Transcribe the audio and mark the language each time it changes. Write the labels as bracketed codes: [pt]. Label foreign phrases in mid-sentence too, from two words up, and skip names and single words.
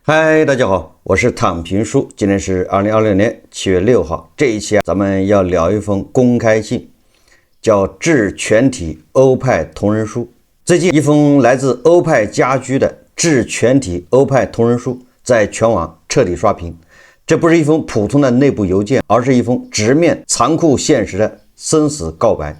[zh] 嗨，大家好，我是躺平叔。今天是2026年7月6号。这一期咱们要聊一封公開信，叫致全體歐派同仁書。最近一封來自歐派家居的致全體歐派同仁書在全網徹底刷屏。這不是一封普通的內部郵件，而是一封直面殘酷現實的生死告白。